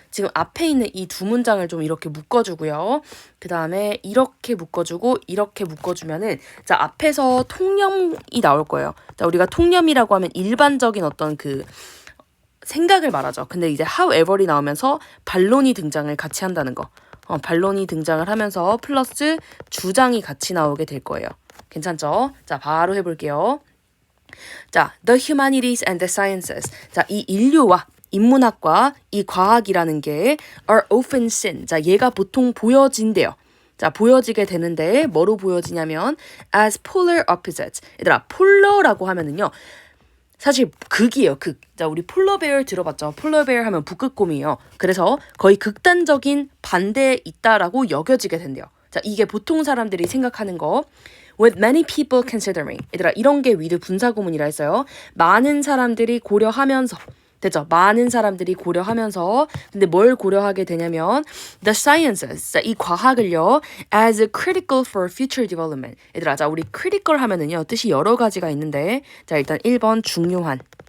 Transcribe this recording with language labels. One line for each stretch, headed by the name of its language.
Korean: 지금 앞에 있는 이 두 문장을 좀 이렇게 묶어주고요. 그 다음에 이렇게 묶어주고 이렇게 묶어주면은 자, 앞에서 통념이 나올 거예요. 자, 우리가 통념이라고 하면 일반적인 어떤 그 생각을 말하죠. 근데 이제 however이 나오면서 반론이 등장을 같이 한다는 거. 반론이 등장을 하면서 플러스 주장이 같이 나오게 될 거예요. 괜찮죠? 자, 바로 해볼게요.
English: 자, the humanities and the sciences.
Korean: 자, 이 인류와 인문학과 이 과학이라는 게
English: are often seen.
Korean: 자, 얘가 보통 보여진대요. 자, 보여지게 되는데 뭐로 보여지냐면
English: as polar opposites.
Korean: 얘들아, 폴러라고 하면은요. 사실 극이에요, 극. 자, 우리 폴러베어 들어봤죠? 폴러베어 하면 북극곰이에요. 그래서 거의 극단적인 반대에 있다라고 여겨지게 된대요. 자, 이게 보통 사람들이 생각하는 거.
English: With many people considering.
Korean: 얘들아, 이런 게 with 분사구문이라 했어요. 많은 사람들이 고려하면서. 됐죠? 많은 사람들이 고려하면서. 근데 뭘 고려하게 되냐면
English: the sciences.
Korean: 자, 이 과학을요.
English: as critical for future development.
Korean: 얘들아, 자, 우리 critical 하면은요. 뜻이 여러 가지가 있는데. 자, 일단 1번 중요한.